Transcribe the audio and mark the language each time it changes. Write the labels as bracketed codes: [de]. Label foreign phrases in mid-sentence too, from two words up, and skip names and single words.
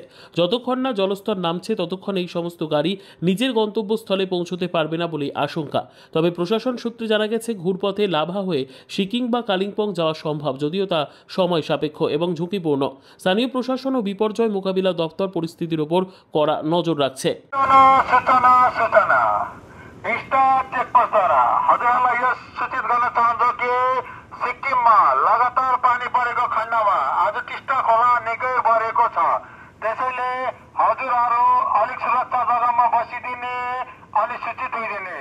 [bn] যতক্ষণ না জলস্তর নামছে ততক্ষণ এই সমস্ত গাড়ি নিজের গন্তব্যস্থলে পৌঁছতে পারবে না বলেই আশঙ্কা। তবে প্রশাসন সূত্রে জানা গেছে, ঘুরপথে লাভা হয়ে সিকিম বা কালিম্পং যাওয়া সম্ভব, যদিও তা সময় সাপেক্ষ এবং ঝুঁকিপূর্ণ। স্থানীয় প্রশাসন ও বিপর্যয় মোকাবিলা দপ্তর পরিস্থিতির উপর কড়া নজর রাখছে। [ne] लगातार पानी परेको खण्डमा आज टिस्टा खोला निकै बढेको छ। त्यसैले हजुरहरू अलिक सुरक्षा जग्गामा बसिदिने अनि सूचित हुइदिने।